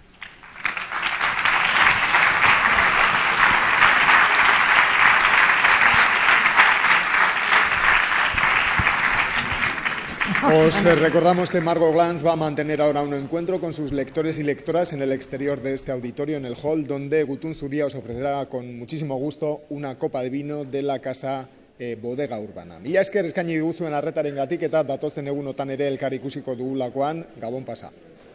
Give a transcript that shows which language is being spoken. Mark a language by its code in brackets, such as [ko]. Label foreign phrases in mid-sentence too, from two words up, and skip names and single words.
[es] Os recordamos que Margot Glantz va a mantener ahora un encuentro con sus lectores y lectoras en el exterior de este auditorio, en el hall, donde Gutun Zuria os ofrecerá con muchísimo gusto una copa de vino de la casa Bodega Urbana. [eu] Mila esker eskaini diguzuen arretarengatik eta datozen egunotan ere elkar ikusiko dugulakoan, Gabon pasa.